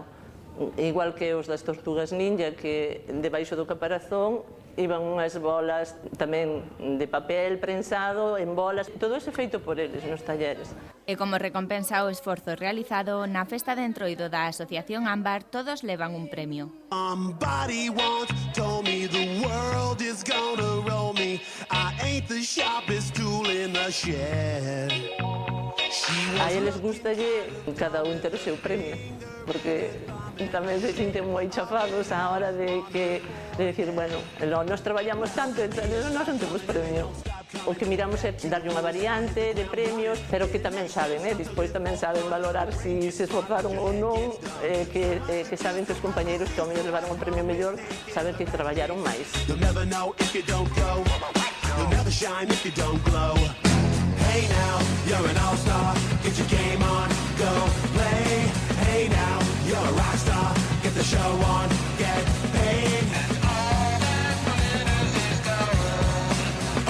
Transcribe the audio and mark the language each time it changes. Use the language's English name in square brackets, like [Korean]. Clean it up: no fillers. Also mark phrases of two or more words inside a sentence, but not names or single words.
[Galician] Igual que os das Tortugas Ninja, que debaixo do caparazón iban unhas bolas tamén de papel prensado en bolas, todo iso feito por eles nos talleres. E como recompensa o esforzo realizado, na festa de Entroido da Asociación Ámbar todos levan un premio. [English] Somebody once told me the world is gonna roll me. I ain't the sharpest tool in the shed. [Galician] A eles gustalle cada un ter o seu premio, porque tamén se sinten moi chafados á hora de decir, bueno, nós traballamos tanto, entón nós non temos premio. O que miramos é darlle unha variante de premios, pero que tamén saben, despois tamén saben valorar se se esforzaron ou non, que saben que os compañeiros que ao mellor levaron un premio mellor saben que traballaron máis. [English] You'll never know if you don't go. You'll never shine if you don't glow. Hey now, you're an all-star. Get your game on, go play. Hey now, you're a rock star. Get the show on, get paid. And all that glitters is gold.